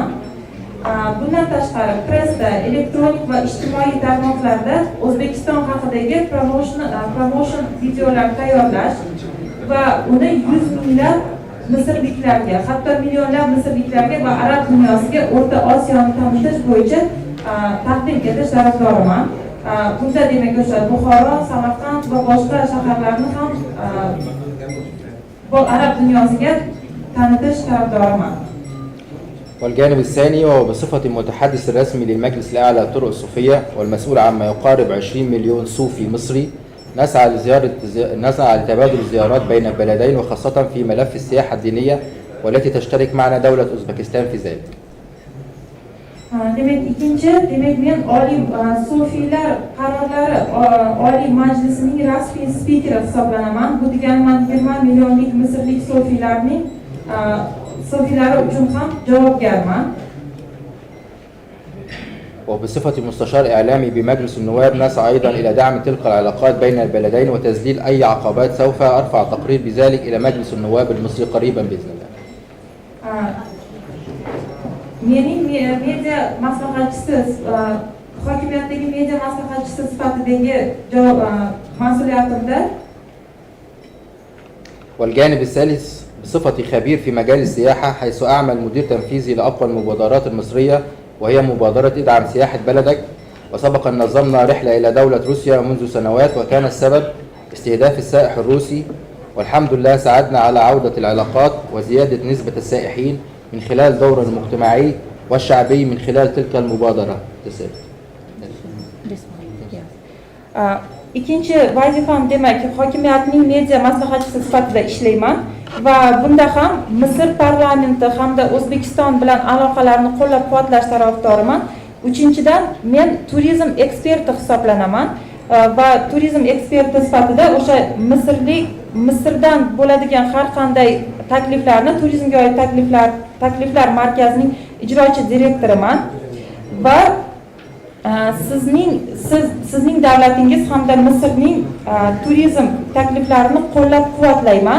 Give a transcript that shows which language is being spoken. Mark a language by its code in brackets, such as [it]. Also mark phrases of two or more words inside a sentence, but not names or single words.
[uz] Bundan tashqari pressda, elektronik va ijtimoiy tarmoqlarda O'zbekiston haqidagi promotion videolar tayyorlash va uni 100 minglab misrliklarga, hatto millionlab misrliklarga va arab dunyosiga O'rta Osiyoni tanitish bo'yicha taqdim etish tarafdoriman. Bunda demak o'sha Buxoro, Samarqand va boshqa shaharlarni ham arab dunyosiga tanitish tarafdoriman. [ar] والجانب الثاني وهو بصفتي المتحدث الرسمي للمجلس الأعلى للطرق الصوفية والمسؤول عن ما يقارب 20 مليون صوفي مصري، نسعى لتبادل الزيارات بين البلدين وخاصة في ملف السياحة الدينية والتي تشترك معنا دولة أوزبكستان في ذلك. [uz] Demek men Oliy Sufiylar qarorlari Oliy Majlisining rasmiy spikeri hisoblanaman. Bu degani 20 millionlik misrlik sufilari uchun ham javobgarman. [ar] وبصفتي مستشار إعلامي بمجلس النواب نسعى أيضا إلى دعم تلك العلاقات بين البلدين وتذليل أي عقبات. سوف أرفع تقرير بذلك إلى مجلس النواب المصري قريبا بإذن الله. [uz] Mening media maslahatchisi, hokimiyatdagi media maslahatchisi sifatidagi mas'uliyatimda. [ar] والجانب الثالث بصفتي خبير في مجال السياحة، حيث أعمل مدير تنفيذي لأقوى المبادرات المصرية وهي مبادرة ادعم سياحة بلدك. وسبق أن نظمنا رحلة إلى دولة روسيا منذ سنوات وكان السبب استهداف السائح الروسي، والحمد لله ساعدنا على عودة العلاقات وزيادة نسبة السائحين من خلال دور المجتمعي والشعبي من خلال تلك المبادرة. [uz] Ikkinchi vazifam demak hokimiyatning media maslahatchisi sifatida ishlayman va bunda ham Misr parlamenti hamda O'zbekiston bilan aloqalarni qo'llab-quvvatlash tarafdoriman. Uchinchidan men turizm eksperti hisoblanaman va turizm eksperti sifatida o'sha Misrdan bo'ladigan har qanday takliflarni turizmga oid takliflar markazining ijrochi direktoriman va sizning davlatingiz hamda Misrning turizm takliflarini qo'llab-quvvatlayman.